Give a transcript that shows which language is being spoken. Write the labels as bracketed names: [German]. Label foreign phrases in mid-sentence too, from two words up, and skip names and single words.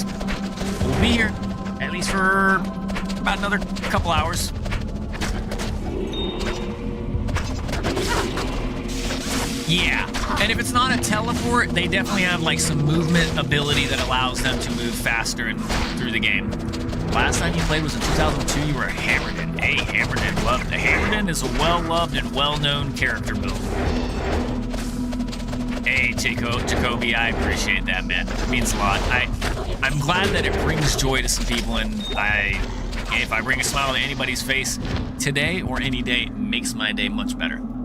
[English] We'll be here, at least for about another couple hours. Yeah, and if it's not a teleport, they definitely have like some movement ability that allows them to move faster and through the game. Last time you played was in 2002, you were a Hammerden. Hey, Hammerden. Hammerden is a well-loved and well-known character build. Hey, Jacoby, I appreciate that, man. It means a lot. I'm glad that it brings joy to some people, and if I bring a smile to anybody's face today or any day, it makes my day much better.